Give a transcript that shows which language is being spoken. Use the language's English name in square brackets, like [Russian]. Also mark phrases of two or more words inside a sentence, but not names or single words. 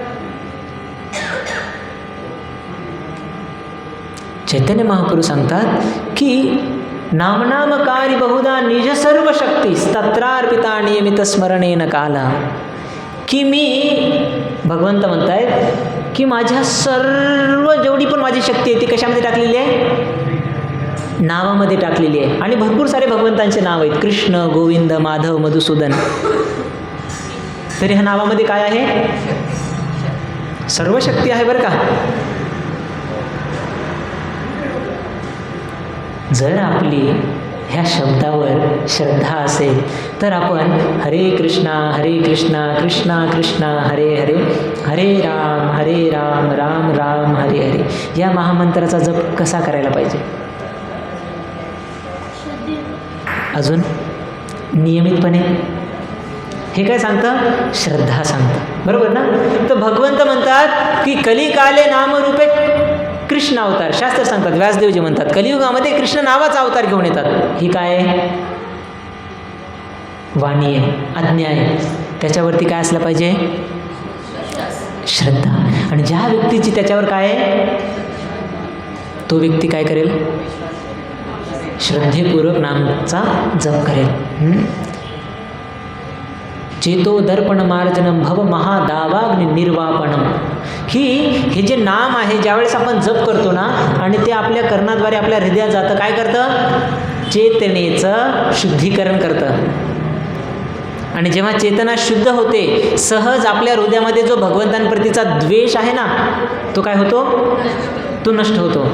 [Marathi] चैतन्य महाप्रभू सांगतात की [Sanskrit] नामनामकारी बहुधा निज सर्व शक्ती तत्रार्पिता नियमित स्मरणेन काला. [Marathi] की मी, भगवंत म्हणतायत की माझ्या सर्व जेवढी पण माझी शक्ती आहे ती कशामध्ये टाकलेली आहे? नावामध्ये टाकलेली आहे. आणि भरपूर सारे भगवंतांचे नाव आहेत, कृष्ण, गोविंद, माधव, मधुसूदन. तरी ह्या नावामध्ये काय आहे? सर्व शक्ती आहे बरं का. जर आपली ह्या शब्दावर श्रद्धा असेल तर आपण [Sanskrit] हरे कृष्णा कृष्णा कृष्णा हरे हरे, हरे राम राम राम हरे हरे [Marathi] या महामंत्राचा जप कसा करायला पाहिजे? अजून नियमितपणे. हे काय सांगतं? श्रद्धा सांगतं, बरोबर ना. तर भगवंत म्हणतात की [Sanskrit] कलिकाले नामरूपे कृष्ण अवतार. [Marathi] शास्त्र सांगतात, व्यासदेवजी म्हणतात कलियुगामध्ये कृष्ण नावाचा अवतार घेऊन येतात. ही काय आहे? वाणी आहे, आज्ञा आहे. त्याच्यावरती काय असलं पाहिजे? श्रद्धा. आणि ज्या व्यक्तीची त्याच्यावर काय आहे, तो व्यक्ती काय करेल? श्रद्धेपूर्वक नामाचा जप करेल. [Sanskrit] चेतो दर्पण मार्जनम भव महादावाग्नि निर्वापणम. [Marathi] हे जे नाम आहे, ज्यावेळेस आपण जप करतो ना आणि ते आपल्या कर्णाद्वारे आपल्या हृदयात जातं, काय करतं? चेतनेचं शुद्धीकरण करतं. आणि जेव्हा चेतना शुद्ध होते, सहज आपल्या हृदयामध्ये जो भगवंतांप्रतीचा द्वेष आहे ना, तो काय होतो?